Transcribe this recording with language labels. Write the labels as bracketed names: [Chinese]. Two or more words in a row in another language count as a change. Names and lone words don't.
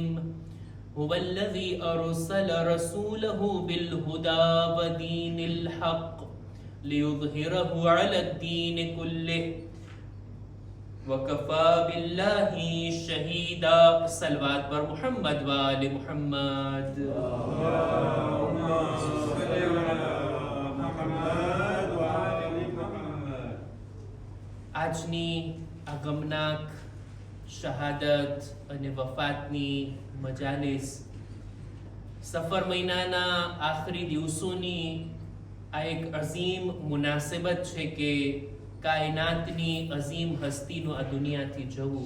[Arabic] هو الذي أرسل رسوله بالهدى ودين الحق ليظهره على الدين كله وكفى بالله شهيدا. [Persian] صلوات بر محمد وآل محمد. [Arabic] اللهم صل على محمد وآل محمد. [Gujarati] આજની આ ગમનાક શહાદત અને વફાતની મજાલિસ સફર મહિનાના આખરી દિવસોની આ એક અઝીમ મુનાસબત છે કે કાયનાતની અઝીમ હસ્તીનું આ દુનિયાથી જવું.